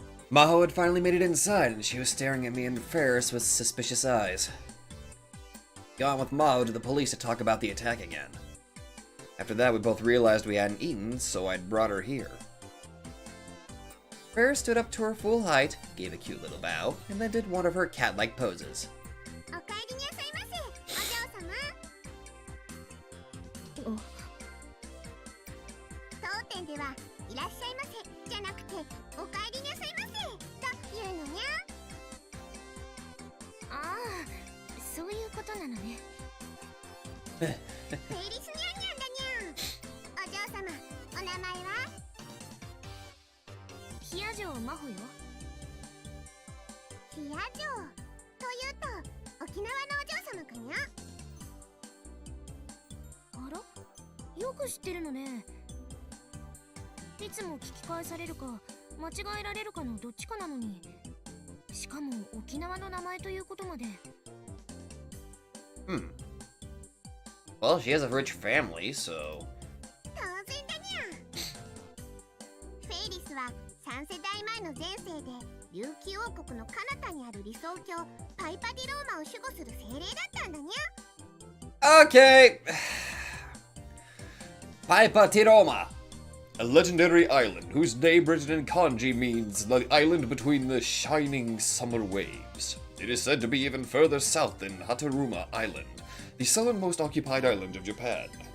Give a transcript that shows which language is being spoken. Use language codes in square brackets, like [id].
[en] Maho had finally made it inside, and she was staring at me and Ferris with suspicious eyes. Gone with Maho to the police to talk about the attack again. After that, we both realized we hadn't eaten, so I'd brought her here. Ferris stood up to her full height, gave a cute little bow, and then did one of her cat-like poses. [ja] おかえりになさいませ、お嬢様。当店ではいらっしゃいませじゃなくておかえりなさいませというのにゃ。ああ、そういうことなのね。フェリスニャンニャンだにゃん。お嬢様、お名前は？ヒア城真帆よ。ヒア城というと沖縄のお嬢様かにゃ。あら、よく知ってるのね。いつも聞き返されるか間違えられるかのどっちかなのに、しかも沖縄の名前ということまで。 [en] Well, she has a rich family, so... [ja] 当然だにゃ。フェイリスは3世代前の前世で琉球王国の彼方にある理想郷パイパディローマを守護する精霊だったんだにゃ。 [en] Okay! Paipatiroma, a legendary island whose name written in kanji means the island between the shining summer waves. It is said to be even further south than Hataruma Island, the southernmost occupied island of Japan.